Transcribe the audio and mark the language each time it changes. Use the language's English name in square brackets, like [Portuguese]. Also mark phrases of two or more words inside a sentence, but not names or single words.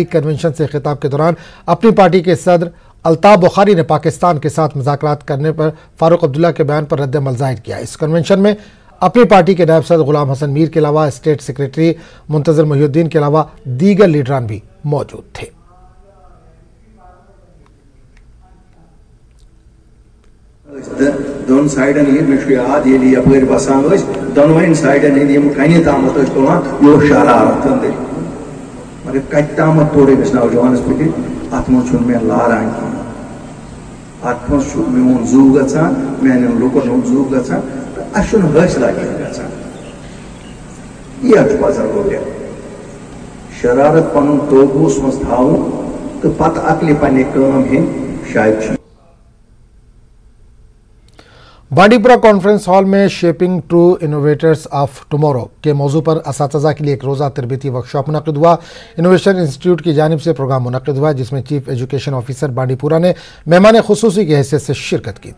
[Urdu] کنونشن سے خطاب کے دوران اپنی پارٹی کے صدر الطاف بخاری نے پاکستان کے ساتھ مذاکرات کرنے پر فاروق عبداللہ کے بیان پر ردِ عمل ظاہر کیا. اس کنونشن میں اپنی پارٹی کے نائب صدر غلام حسن میر کے علاوہ [English] state secretary [Urdu] منتظر محی الدین کے علاوہ دیگر لیڈران بھی موجود تھے. [Kashmiri] दोन साइडन मे याद ये यपर बसान दोनवन साइडन कन तामत तुलान यो शरारत अंदर मगर कत तामत तोड़े नौजवानस पे अत मे मे लारान अत मोन जू गचान मान लुकन हूं जू गचान अन हौसला गचान यह पजन शरारत पन काबूस मज थावन तो पत अकल पे काम हेन शायद। [Urdu] بانڈی پورہ کانفرنس ہال میں شیپنگ ٹرو انوویٹرز آف ٹومارو کے موضوع پر اساتذہ کے لیے ایک روزہ تربیتی ورکشاپ منعقد ہوا. انوویشن انسٹیٹیوٹ کی جانب سے پروگرام منعقد ہوا جس میں [English] chief education officer [Urdu] بانڈی پورہ نے مہمان خصوصی کی حیثیت سے شرکت کی.